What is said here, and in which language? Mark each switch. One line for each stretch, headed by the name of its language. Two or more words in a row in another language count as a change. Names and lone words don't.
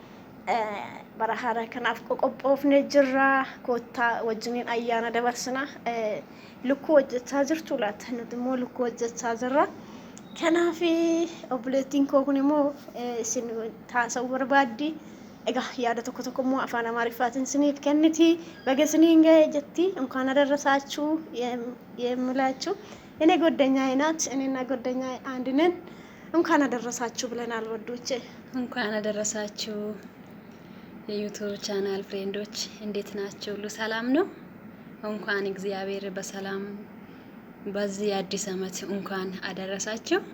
Oromo: bara haaraa kanaaf qophoofne jirra koottaa wajjiniin ayyaana dabarsina lukkuu hojjechaa jirtu laata nuti immoo lukkuu hojjechaa jirra kanaaf obboleettiin koo kun immoo isin taasisuu barbaaddi egaa yaada tokko tokko immoo afaan amaariffaatiin isiniif kenniti baga isiniin ga'e jetti
Amharic: እንኳን አደረሳችሁ የምላችሁ እኔ ጓደኛዬ ናት እኔና ጓደኛዬ አንድ ነን እንኳን አደረሳችሁ ብለናል ወዶቼ እንኳን አደረሳችሁ የዩቲዩብ ቻናል ፍሬንዶች እንዴት ናችሁ ሁሉ ሰላም ነው እንኳን እግዚአብሔር በሰላም በዚህ አዲስ አመት እንኳን አደረሳችሁ